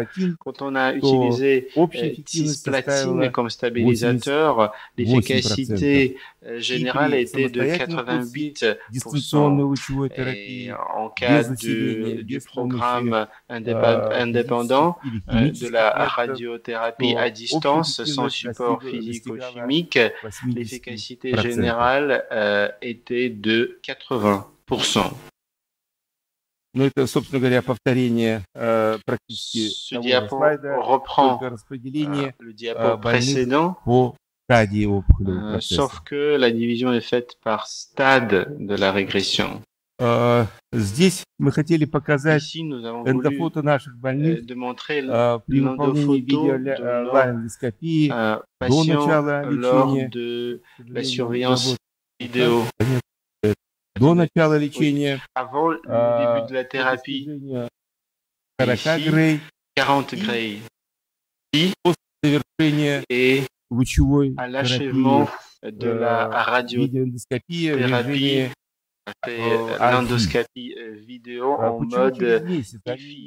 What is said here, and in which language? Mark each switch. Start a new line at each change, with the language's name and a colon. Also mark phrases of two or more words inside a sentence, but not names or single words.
French: Quand on a utilisé cisplatine comme stabilisateur, l'efficacité générale était de 88%. Et en cas du programme indépendant de la radiothérapie à distance sans support physico-chimique, l'efficacité générale était de 80%.
Russian: Но это, собственно говоря, повторение практически того же слайда, только распределение больных по стадии опухолевого процесса.
French: Sauf que la division est faite par stade de la régression.
Russian: Здесь мы хотели показать
French: Ici, nous avons voulu
Russian: эндофото наших больных
French: de montrer
Russian: при выполнении видеоларингоскопии до начала
French: lors
Russian: лечения.
French: de la surveillance vidéo.
Russian: До начала лечения.
French: Avant le début de la thérapie, ici, 40 Gray. Et à l'achèvement de la radiothérapie, l'endoscopie vidéo en mode IFI.